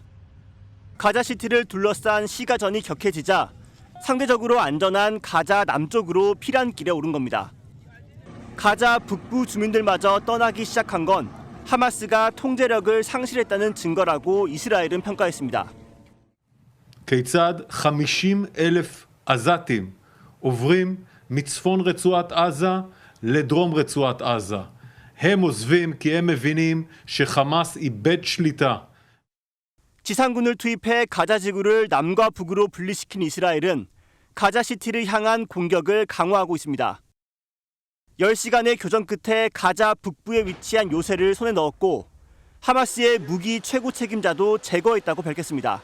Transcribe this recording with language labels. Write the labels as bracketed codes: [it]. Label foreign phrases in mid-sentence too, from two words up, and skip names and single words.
[ko] 가자시티를 둘러싼 시가전이 격해지자 상대적으로 안전한 가자 남쪽으로 피란길에 오른 겁니다. 가자 북부 주민들마저 떠나기 시작한 건 하마스가 통제력을 상실했다는 증거라고 이스라엘은 평가했습니다. [he] כיצד 50,000 עזתים עוברים מצפון רצועת עזה לדרום רצועת עזה. הם עוזבים כי הם מבינים שחמאס איבד שליטה. [ko] 지상군을 투입해 가자 지구를 남과 북으로 분리시킨 이스라엘은 가자시티를 향한 공격을 강화하고 있습니다. 10시간의 교전 끝에 가자 북부에 위치한 요새를 손에 넣었고 하마스의 무기 최고 책임자도 제거했다고 밝혔습니다.